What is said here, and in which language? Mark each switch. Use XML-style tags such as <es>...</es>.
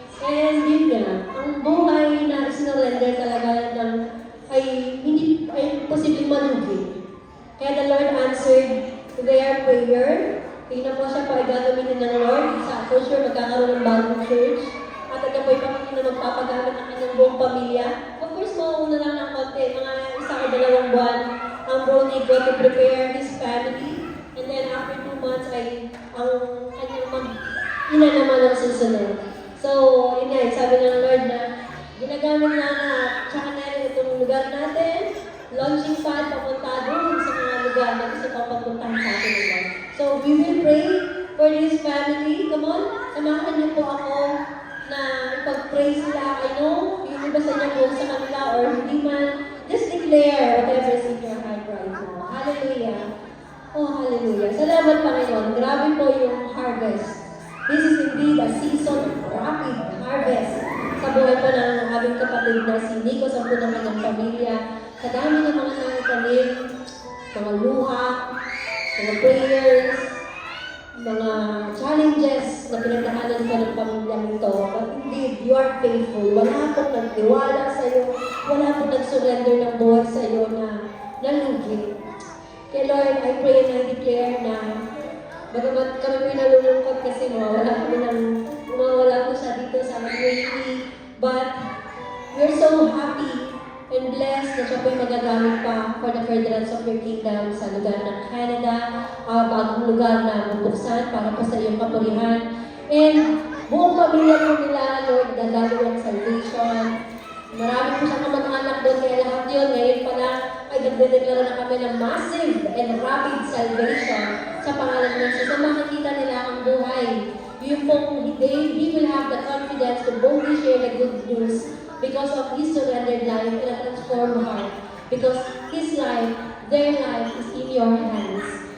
<tl>And yun nga, ang buhay na sinurrender talaga ay hindi ay posibleng malugi.</tl> <en>Kaya the Lord answered to their prayer.</en> <tl>Tingnan po siya po ay gagamitin ng Lord. Sa for sure, magkakaroon ng bagong church. At ito po ay pamilya na magpapagamit ang kanyang buong pamilya. Of course, mauuna lang ng konti. Mga 1 o 2 buwan ang bro Nico</tl> <en>to prepare his family.</en> <tl>And then after 2 months ay ang kanyang ina naman ang susunod. So, yun nga, sabi ng Lord na ginagamit na tsaka na itong lugar natin, launching pad papunta doon sa mga lugar na gusto pang papuntahan sa atin ng Lord.</tl> <en>So, we will pray for this family.</en> <tl>Come on, samahan niyo po ako na ipag-pray sila.</tl> <en>I know,</en> <tl>yung iba sa inyo po sa kanila or hindi man,</tl> <en>just declare whatever is in your heart right now. Hallelujah. Oh, hallelujah.</en> <tl>Salamat Panginoon. Grabe po yung harvest.</tl> <en>This is indeed a season of rapid harvest.</en> <tl>Sa buhay po ng aming kapatid na si Nico, sa po ng kanyang pamilya. Sa dami ng mga nangitanim, mga luha, mga prayers, mga challenges na pinagdaanan ka ng pamilyang ito.</tl> <en>But indeed, you are faithful.</en> <tl>Wala pong nagtiwala sa iyo. Wala pong nag-surrender ng buhay sa iyo na nalugi. Kaya Lord,</tl> <en>I pray and I declare</en> <tl>na bagamat kami po nalulungkot kasi mawawala po siya dito sa UAE. But</tl> <en>we're so happy and blessed</en> <tl>na siya po'y magagamit pa</tl> <en>for the furtherance of your kingdom</en> <tl>sa lugar ng Canada, bagong lugar na bubuksan para po sa iyong kapurihan. And buong pamilya po nila, Lord, dadalo ng salvation. Marami po siyang kamag-anak doon, kaya lahat yun, ngayon pa lang ay nagdedeklara na kami ng</tl> <en>massive and rapid salvation</en> <tl>sa pangalan ng Jesus. So makikita nila ang buhay. Yung pong,</tl> <en>he will have the confidence to boldly share the good news because of his surrendered life and a transformed heart. Because his life, their life is in your hands.</en>